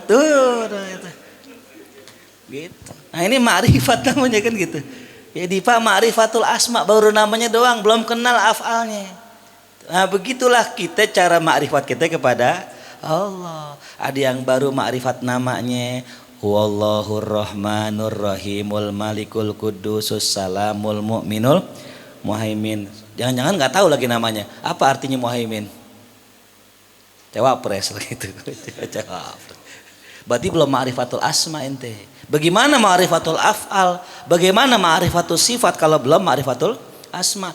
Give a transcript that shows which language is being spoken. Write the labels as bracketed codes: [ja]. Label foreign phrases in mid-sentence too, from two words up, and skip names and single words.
[id] Tuh. Gitu. Nah ini ma'rifat namanya kan gitu. Ya Dipa [ar] معرفة الأسماء [id] baru namanya doang, belum kenal af'alnya. Nah begitulah kita cara ma'rifat kita kepada Allah. Ada yang baru ma'rifat namanya. [ar] والله الرحمن الرحيم الملك القدوس السلام المؤمن المهيمن. [id] Jangan-jangan nggak tahu lagi namanya. Apa artinya muhaimin? Cawapres gitu. Berarti belum [ar] معرفة الأسماء [id] ente. Bagaimana [ar] معرفة الأفعال? [id] Bagaimana [ar] معرفة الصفات [id] kalau belum [ar] معرفة الأسماء?